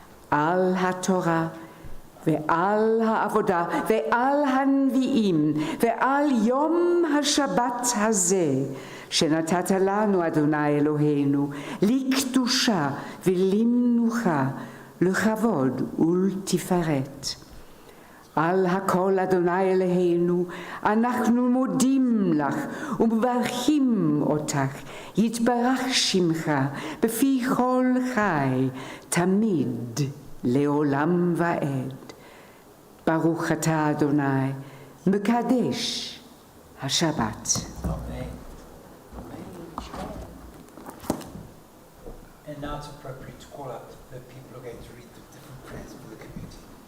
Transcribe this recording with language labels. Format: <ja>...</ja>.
<he>Al ha'torah, ve'al ha'avodah, ve'al ha'nvi'im, ve'al yom ha'shabbat hazeh, שנתת לנו, אדוני אלוהינו, לקדושה ולמנוחה, לכבוד ולתפארת. על הכל, אדוני אלוהינו, אנחנו מודים לך ומברכים אותך, יתברך שמך בפי כל חי, תמיד לעולם ועד. ברוך אתה, אדוני, מקדש השבת.</he> <en>Amen. And now it's appropriate to call out the people who are going to read the different prayers for the community.</en>